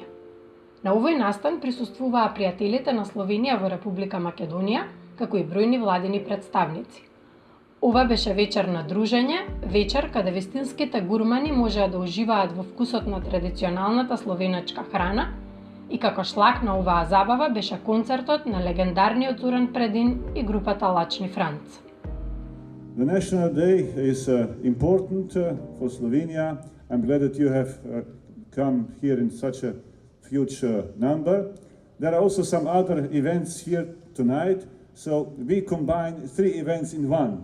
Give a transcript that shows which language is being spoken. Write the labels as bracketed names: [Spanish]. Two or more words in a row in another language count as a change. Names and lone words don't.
[Macedonian] На овој настан присуствуваа пријателите на Словенија во Република Македонија, како и бројни владини представници. Ова беше вечер на дружење, вечер каде вистинските гурмани можеа да уживаат во вкусот на традиционалната словенечка храна, и како шлак на оваа забава беше концертот на легендарниот Зоран Предин и групата Лачни Франц. [English] The National Day is important for Slovenia. I'm glad that you have come here in such a huge number. There are also some other events here tonight, so we combine 3 events in one.